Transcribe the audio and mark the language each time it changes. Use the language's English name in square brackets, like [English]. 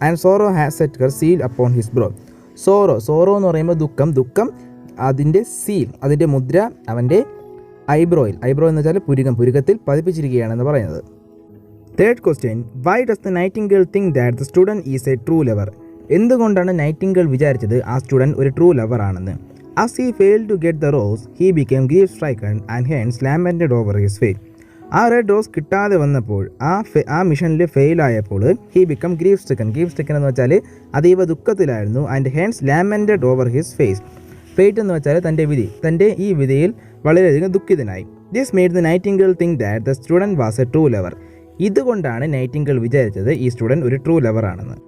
[English] And sorrow has set her seal upon his brow. [Malayalam] Sorrow എന്ന് പറയുമ്പോൾ ദുഃഖം അതിൻ്റെ സീൽ, അതിൻ്റെ മുദ്ര അവൻ്റെ ഐബ്രോ എന്ന് വെച്ചാൽ പുരുകത്തിൽ പതിപ്പിച്ചിരിക്കുകയാണെന്ന് പറയുന്നത്. [English] Third question, why does the nightingale think that the student is a true lover? [Malayalam] എന്തുകൊണ്ടാണ് നൈറ്റിംഗേൾ വിചാരിച്ചത് ആ സ്റ്റുഡൻറ്റ് ഒരു ട്രൂ ലവർ ആണെന്ന്? [English] As he failed to get the rose, he became grief-stricken and hence lamented over his fate. [Malayalam] ആ red rose കിട്ടാതെ വന്നപ്പോൾ, ആ മിഷനിൽ ഫെയിലായപ്പോൾ [English] he become grief stricken [Malayalam] എന്ന് വെച്ചാൽ അതീവ ദുഃഖത്തിലായിരുന്നു. [English] and hence lamented over his fate [Malayalam] എന്ന് വെച്ചാൽ തൻ്റെ ഈ വിധിയിൽ വളരെയധികം ദുഃഖിതനായി. [English] This made the nightingale think that the student was a true lover. [Malayalam] ഇതുകൊണ്ടാണ് നൈറ്റിംഗേൾ വിചാരിച്ചത് ഈ സ്റ്റുഡൻറ്റ് ഒരു ട്രൂ ലവർ ആണെന്ന്.